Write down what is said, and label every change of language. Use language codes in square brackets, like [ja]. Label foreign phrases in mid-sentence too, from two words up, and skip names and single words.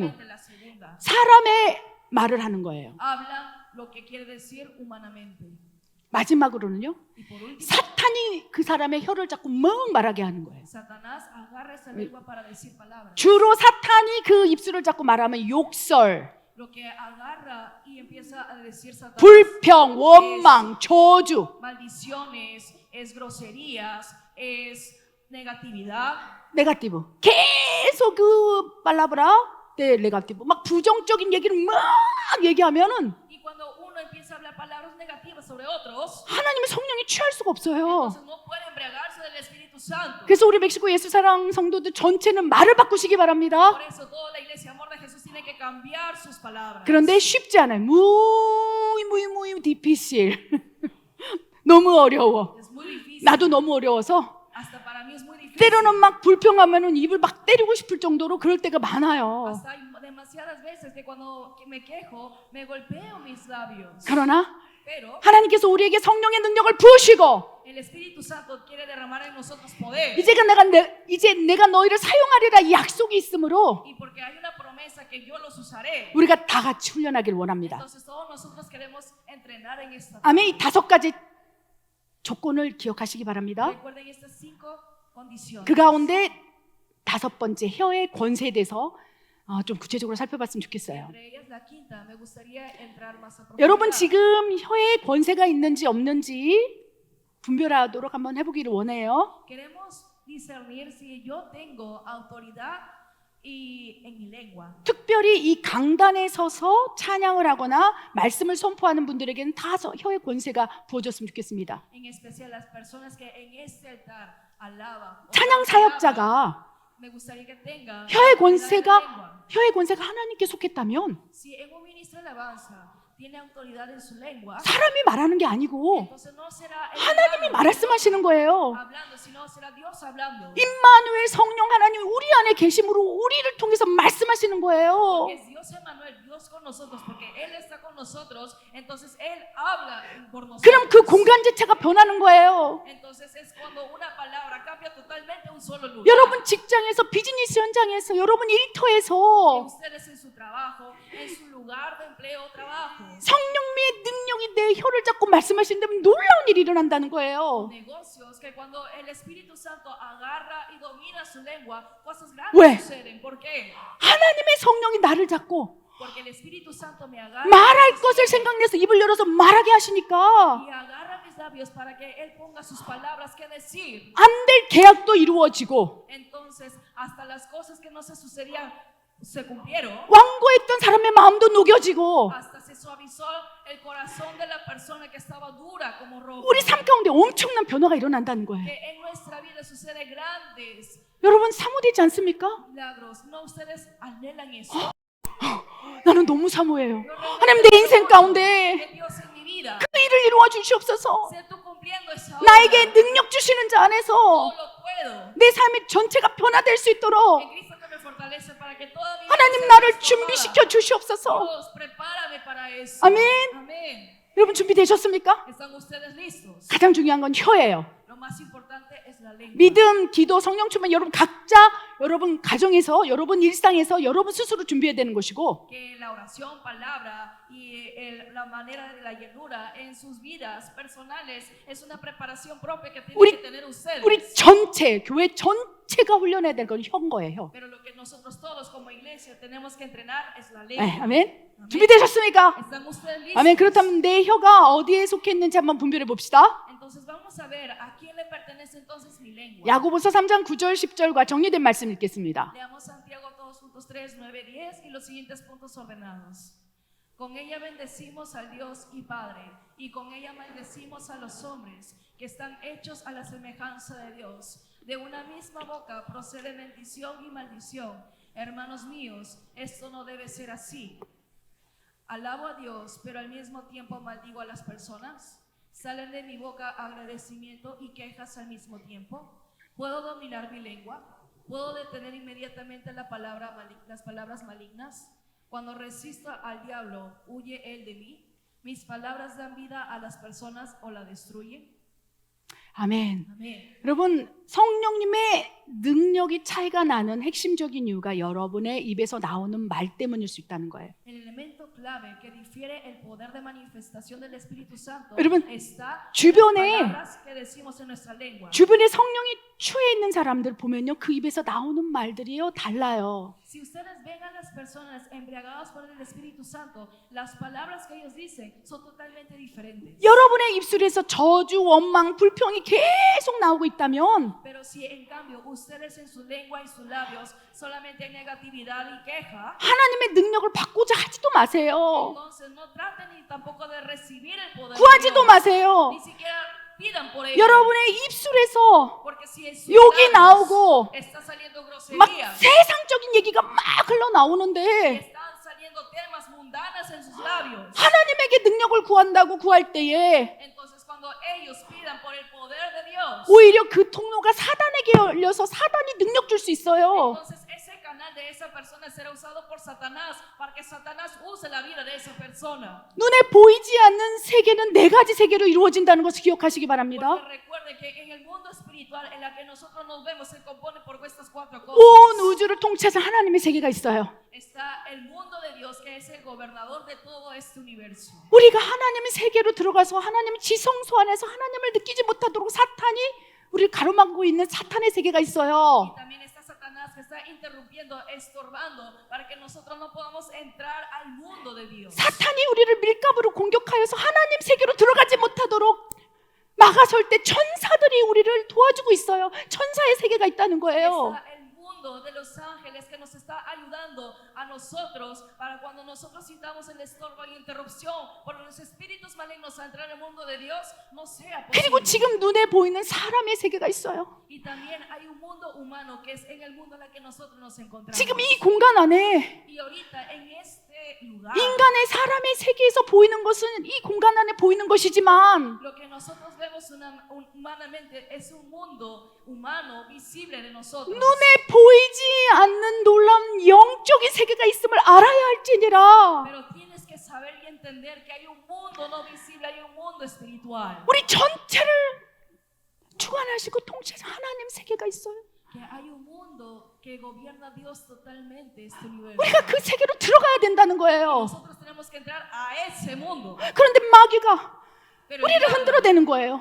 [es] normalmente la segunda [ko] 사람의 말을 하는 거예요. [es] hablan lo que quiere decir humanamente. [ko] 마지막으로는요, [es] Y por último, [ko] 사탄이 그 사람의 혀를 잡고 멍 말하게 하는 거예요. [es] Satanás agarra esa lengua para decir palabras. [ko] 주로 사탄이 그 입술을 잡고 말하면 욕설, [es] Lo que agarra y empieza a decir Satanás, [ko] 불평, 원망, 저주. [es] maldiciones, es groserías, es negatividad. [ko] 네가티브. 계속 그 발라브라 네 네가티브. 막 부정적인 얘기를 막 얘기하면은 [es] Y cuando uno empieza a hablar palabras negativas sobre otros, [ko] 하나님의 성령이 취할 수가 없어요. [es] entonces no puede embriagarse del Espíritu Santo. [ko] 그래서 우리 멕시코 예수사랑 성도들 전체는 말을 바꾸시기 바랍니다. [es] Por eso toda la iglesia Amor de Jesús tiene que cambiar sus palabras. [ko] 그런데 쉽지 않아요. [es] muy difícil. [ko] 너무 어려워. [es] Es muy difícil. [ko] 나도 너무 어려워서 [es] Hasta para mí es muy difícil. [ko] 때로는 막 불평하면은 입을 막 때리고 싶을 정도로 그럴 때가 많아요. [es] Hasta hay demasiadas veces que cuando me quejo me golpeo mis labios. [ko] 그러나 [es] Pero [ko] 하나님께서 우리에게 성령의 능력을 부으시고 [es] el Espíritu Santo quiere derramar en nosotros poder. [ko] 이제 내가 너희를 사용하리라 이 약속이 있으므로 [es] Y porque hay una promesa que yo los usaré. [ko] 우리가 다 같이 훈련하길 원합니다. [es] Entonces todos nosotros queremos entrenar en esta. [ko] 아멘. 이 다섯 가지 조건을 기억하시기 바랍니다. [es] Recuerden estas 5 condiciones. [ko] 그 가운데 다섯 번째 혀의 권세에 대해서 좀 구체적으로 살펴봤으면 좋겠어요. [es] Entre ellas la quinta, me gustaría entrar más a [ko] 여러분 [es] profundidad. [ko] 지금 혀에 권세가 있는지 없는지 분별하도록 한번 해보기를 원해요. [es] Queremos discernir si yo tengo autoridad y en mi lengua. [ko] 특별히 이 강단에 서서 찬양을 하거나 말씀을 선포하는 분들에게는 다 혀의 권세가 부어졌으면 좋겠습니다. [es] En especial las personas que en este altar alaban. o [ko] 찬양 [es] alaban, [ko] 사역자가 [es] me gustaría que tengan [ko] 혀의 [es] autoridad en la lengua. [ko] 혀의 권세가 하나님께 속했다면 [es] Si en un ministro de alabanza tiene autoridad en su lengua, [ko] 사람이 말하는 게 아니고 [es] entonces no será el [ko] 하나님이 [es] humano [ko] 말씀하시는 거예요. [es] hablando, sino será Dios hablando. [ko] 임마누엘 성령 하나님이 우리 안에 계심으로 우리를 통해서 말씀하시는 거예요. [es] Porque es Dios Emmanuel, Dios con nosotros, porque Él está con nosotros, entonces Él habla por nosotros. [ko] 그럼 그 공간 자체가 변하는 거예요. [es] Entonces es cuando una palabra cambia totalmente un solo lugar. [ko] 여러분 직장에서 비즈니스 현장에서 여러분 일터에서 [es] Ustedes en su trabajo, en su lugar de empleo o trabajo, [ko] 성령의 능력이 내 혀를 잡고 말씀하신다면 놀라운 일이 일어난다는 거예요. [es] negocios, que cuando el Espíritu Santo agarra y domina su lengua, cosas [ko] 왜? [es] grandes suceden. ¿Por qué? [ko] 하나님의 성령이 나를 잡고 [es] Porque el Espíritu Santo me agarra [ko] 말할 것을 생각내서 입을 열어서 말하게 하시니까 [es] y agarra mis labios para que Él ponga sus palabras que decir. [ko] 안 될 계약도 이루어지고 [es] Entonces, hasta las cosas que no se sucedían se cumplieron. [ko] 완고했던 사람의 마음도 녹여지고 [es] Hasta se suavizó el corazón de la persona que estaba dura como roca. [ko] 우리 삶 가운데 엄청난 변화가 일어난다는 거예요. [es] Que en nuestra vida sucede grandes [ko] 여러분 사모되지 않습니까? [es] milagros. ¿No ustedes anhelan eso? [ko] 나는 너무 사모해요. [es] Yo [ko] 하나님 [es] realmente [ko] 내 인생 [es] deseo [ko] 가운데 [es] que Dios en mi vida [ko] 그 일을 이루어 주시옵소서. [es] sea tú cumpliendo esa obra. [ko] 나에게 능력 주시는 자 안에서 [es] Todo lo puedo. [ko] 내 삶의 전체가 변화될 수 있도록 [es] En Cristo que me fortalece para que toda mi vida [ko] 하나님 [es] sea [ko] 나를 [es] transformada. [ko] 준비시켜 주시옵소서. [es] Dios, prepárame para eso. [ko] 아멘. [es] Amén. [ko] 여러분 준비되셨습니까? [es] ¿Están ustedes listos? [ko] 가장 중요한 건 혀예요. [es] Lo más importante es la lengua. [ko] 믿음, 기도, 성령 충만 여러분 각자 여러분 가정에서 여러분 일상에서 여러분 스스로 준비해야 되는 것이고 [es] Que la oración, palabra y la manera de la llenura en sus vidas personales es una preparación propia que tienen [ko] 우리- [es] que tener ustedes. [ko] 우리 전체 교회 전체가 훈련해야 될 건 혀인 거예요. [es] Pero lo que nosotros todos como iglesia tenemos que entrenar es la [ko] 네, [es] lengua. [ko] 아멘. 준비되셨습니까? [es] ¿Están ustedes listos? [ko] 아멘. 그렇다면 내 혀가 어디에 속해 있는지 한번 분별해 봅시다. [es] Entonces vamos a ver a quién le pertenece entonces mi lengua. [ko] 야고보서 3장 9절 10절과 정리된 말씀 읽겠습니다. [es] Leamos Santiago todos juntos 3, 9, 10 y los siguientes puntos ordenados. Con ella bendecimos al Dios y Padre, y con ella maldecimos a los hombres que están hechos a la semejanza de Dios. De una misma boca procede bendición y maldición. Hermanos míos, esto no debe ser así. Alabo a Dios, pero al mismo tiempo maldigo a las personas. ¿Salen de mi boca agradecimiento y quejas al mismo tiempo? ¿Puedo dominar mi lengua? ¿Puedo detener inmediatamente las palabras malignas? Cuando resisto al diablo, ¿huye él de mí? ¿Mis palabras dan vida a las personas o la destruyen? [ko] 아멘. [es] Amén. [ko] 여러분 성령님의 능력이 차이가 나는 핵심적인 이유가 여러분의 입에서 나오는 말 때문일 수 있다는 거예요. [es] El elemento clave que difiere el poder de manifestación del Espíritu Santo [ko] 여러분, [es] está en [ko] 주변에 [es] las palabras que decimos en nuestra lengua. [ko] 주변에 성령이 취해 있는 사람들 보면요 그 입에서 나오는 말들이요 달라요. [es] Si ustedes ven a las personas embriagadas por el Espíritu Santo, las palabras que ellos dicen son totalmente diferentes. [ko] 여러분의 입술에서 저주, 원망, 불평이 계속 나오고 있다면 [es] Pero si en cambio ustedes en su lengua y sus labios solamente hay negatividad y queja, [ko] 하나님의 능력을 받고자 하지도 마세요. [es] entonces no traten ni tampoco de recibir el poder de [ko] 구하지도 [es] Dios. [ko] 마세요. [es] Ni siquiera pidan por ello. [ko] 여러분의 입술에서 [es] Porque si en sus [ko] 욕이 [es] labios [ko] 나오고 [es] está saliendo [ko] 막 [es] grosería, [ko] 세상적인 얘기가 막 흘러나오는데 [es] están saliendo temas mundanos en sus labios, [ko] 하나님에게 능력을 구한다고 구할 때에 [es] entonces cuando ellos pidan por el poder de Dios, [ko] 오히려 그 통로가 사단에게 열려서 사단이 능력 줄 수 있어요. [es] entonces ese canal de esa persona será usado por Satanás para que Satanás use la vida de esa persona. [ko] 눈에 보이지 않는 세계는 네 가지 세계로 이루어진다는 것을 기억하시기 바랍니다. [es] Porque recuerde que en el mundo espiritual en la que nosotros nos vemos se compone por estas cuatro cosas. [ko] 온 우주를 통째서 하나님의 세계가 있어요. [es] Está el mundo de Dios que es el gobernador de todo este universo. [ko] 우리가 하나님의 세계로 들어가서 하나님의 지성소 안에서 하나님을 느끼지 못하도록 사탄이 우리를 가로막고 있는 사탄의 세계가 있어요. [es] Y también está Satanás que está interrumpiendo, estorbando para que nosotros no podamos entrar al mundo de Dios. [ko] 사탄이 우리를 밀가부로 공격하여서 하나님 세계로 들어가지 못하도록 막아설 때 천사들이 우리를 도와주고 있어요. 천사의 세계가 있다는 거예요. [es] Está el mundo de los ángeles que nos está ayudando a nosotros para cuando nosotros sintamos el estorbo y interrupción por los espíritus malignos a entrar en el mundo de Dios, no sea [ko] 그리고 [es] posible. [ko] 지금 눈에 보이는 사람의 세계가 있어요. [es] Y también hay un mundo humano que es en el mundo en el que nosotros nos encontramos. [ko] 지금 이 공간 안에 [es] Y ahorita en este lugar, [ko] 인간의 사람의 세계에서 보이는 것은 이 공간 안에 보이는 것이지만 [es] lo que nosotros vemos humanamente es un mundo humano visible de nosotros. [ko] 눈에 보이지 않는 놀라운 영적인 세계가 있음을 알아야 할지니라. [es] Pero tienes que saber y entender que hay un mundo no visible, hay un mundo espiritual. [ko] 우리 전체를 주관하시고 통치하신 하나님 세계가 있어요. [es] Que hay un mundo que gobierna Dios totalmente este universo. [ko] 우리가 그 세계로 들어가야 된다는 거예요. [es] Nosotros tenemos que entrar a ese mundo. [ko] 그런데 마귀가 [es] Pero el [ko] 우리를 [es] diablo [ko] 흔들어대는 거예요.